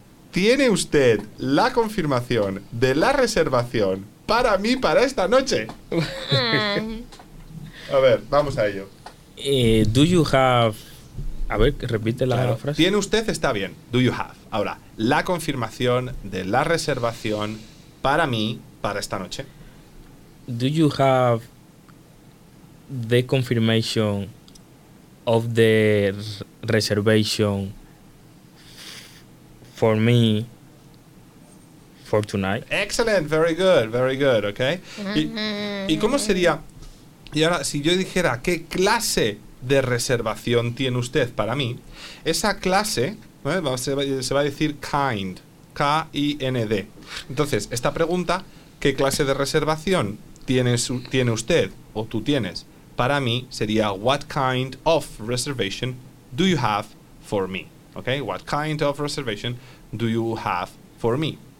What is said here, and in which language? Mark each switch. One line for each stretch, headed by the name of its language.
Spanish: ¿Tiene usted la confirmación de la reservación para mí para esta noche? A ver, vamos a ello.
English: Do you have...
Spanish: A ver, repite la frase. ¿Tiene usted? Está bien.
English: Do you have?
Spanish: Ahora, la confirmación de la reservación para mí para esta noche.
English: Do you have the confirmation of the reservation for me for tonight? Excellent, very good, very good, okay.
Spanish: ¿Y cómo sería? Y ahora, si yo dijera qué clase de reservación tiene usted para mí, esa clase, ¿no?, se va a decir kind, K-I-N-D. Entonces, esta pregunta, ¿qué clase de reservación tiene usted o tú tienes para mí? Sería,
English: what kind of reservation do you have for me? Okay, what kind of reservation do you have for me?